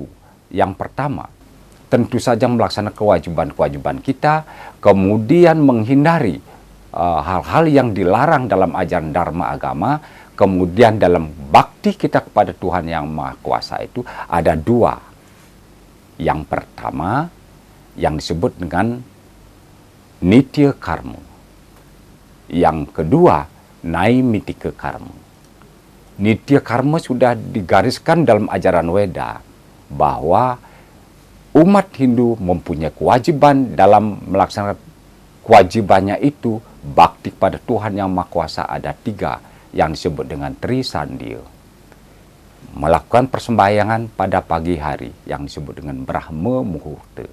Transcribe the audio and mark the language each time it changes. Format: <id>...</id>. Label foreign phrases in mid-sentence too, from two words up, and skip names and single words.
<id>Yang pertama, tentu saja melaksanakan kewajiban-kewajiban kita, kemudian menghindari hal-hal yang dilarang dalam ajaran dharma agama. Kemudian dalam bakti kita kepada Tuhan Yang Maha Kuasa itu ada 2. Yang pertama yang disebut dengan nitya karma. Yang kedua naimittika karma. Nitya karma sudah digariskan dalam ajaran Weda bahwa umat Hindu mempunyai kewajiban dalam melaksanakan kewajibannya itu bakti pada Tuhan Yang Maha Kuasa. Ada 3 yang disebut dengan Tri Sandhya. Melakukan persembahyangan pada pagi hari yang disebut dengan Brahma Muhurta.</id>